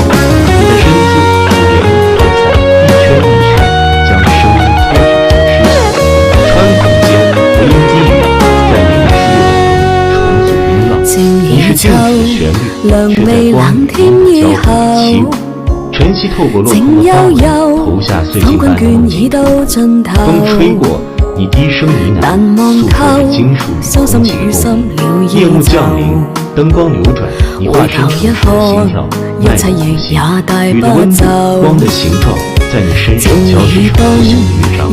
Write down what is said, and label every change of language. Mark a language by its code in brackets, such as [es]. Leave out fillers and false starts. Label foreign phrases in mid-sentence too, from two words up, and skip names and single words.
[zh] 你的身姿如连舞带彩，一圈一圈将声音托举成诗行。穿孔间回音低语，在你的思维中重组音浪。你是静止旋律，却在光里交互起舞。晨曦透过落空的花蕊，投下碎金般的梦境。風吹過，你低聲呢喃，訴說着金屬與空氣共鳴。夜幕降臨，燈光流轉，你化身成熟的心跳，脈搏不息。雨的溫度，光的形狀，在你身上交織成無形的樂章。